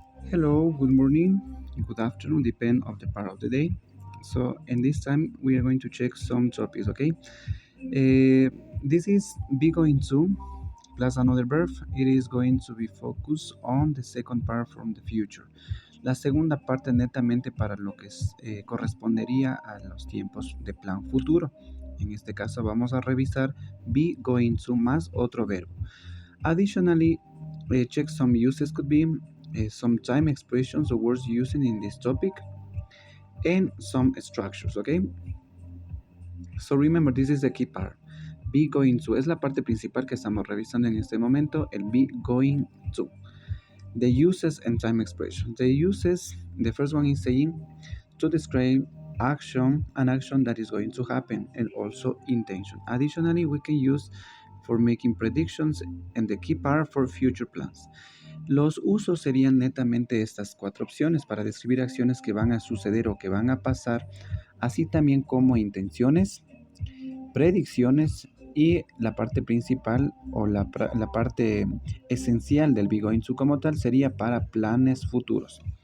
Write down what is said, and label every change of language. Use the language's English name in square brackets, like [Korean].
[English] Hello, good morning, good afternoon, depend of the part of the day. So, in this time, we are going to check some topics, okay? This is be going to plus another verb. It is going to be focused on the second part from the future. [Spanish] La segunda parte netamente para lo que correspondería a los tiempos de plan futuro. En este caso vamos a revisar be going to más otro verbo. [English] Additionally, check some uses could be some time expressions or words using in this topic and some structures, okay? So remember, this is the key part. Be going to [Spanish] es la parte principal que estamos revisando en este momento, el [English] be going to. The uses and time expressions. The uses, the first one is saying to describe an action that is going to happen, and also intention. Additionally, we can use for making predictions and the key part for future plans. [Spanish] Los usos serían netamente estas cuatro opciones para describir acciones que van a suceder o que van a pasar, así también como intenciones, predicciones y la parte principal o la parte esencial del be going to como tal sería para planes futuros.